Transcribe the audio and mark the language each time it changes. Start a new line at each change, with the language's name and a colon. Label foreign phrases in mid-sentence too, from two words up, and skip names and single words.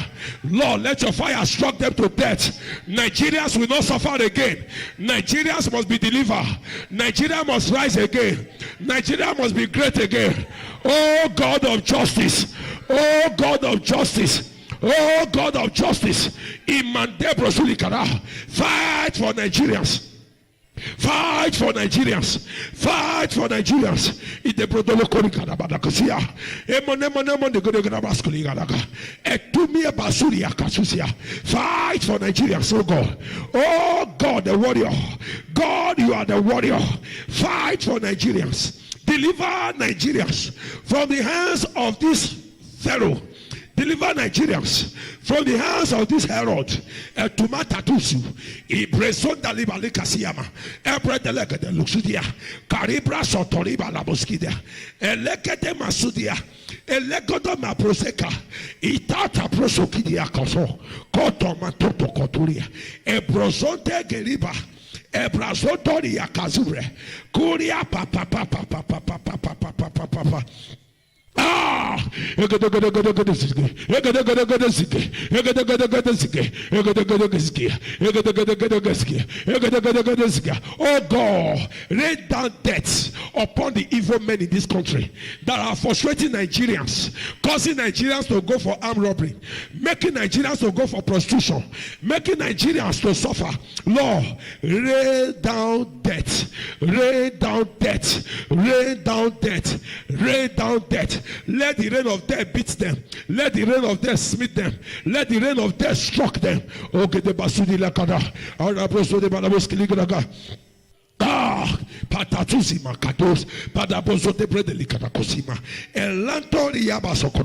English: Lord, let your fire struck them to death. Nigerians will not suffer again. Nigerians must be delivered. Nigeria must rise again. Nigeria must be great again. Oh God of justice. Oh God of justice. Oh God of justice. Fight for Nigerians. Fight for Nigerians. Fight for Nigerians. Fight for Nigerians, oh God. Oh God, the warrior. God, you are the warrior. Fight for Nigerians. Deliver Nigerians from the hands of this Pharaoh. Deliver Nigerians from the hands of this Herod. Tumatatusu, Ibresonda Libalika Siama, Ebredelega de Luxudia, Caribra Sotoriba Laboskidia, Elekete Masudia, Elegodo Maproseka, Itata Prosokidia Koso, Koto Matoto Koturia, Ebrosonte Geriba, Ebrazotoria Kazure, Kuria Papa Papa Papa Papa Papa Papa Papa. Oh God, rain down deaths upon the evil men in this country that are frustrating Nigerians, causing Nigerians to go for armed robbery, making Nigerians to go for prostitution, making Nigerians to suffer. Lord, rain down death, rain down death, rain down death, rain down death. Let the rain of death beat them. Let the rain of death smite them. Let the rain of death struck them. Okay, the basudi lakada. Araboso de balaboski ligada. Patatuzi makados. Padaboso de brede likada kosima. Elantori yabaso.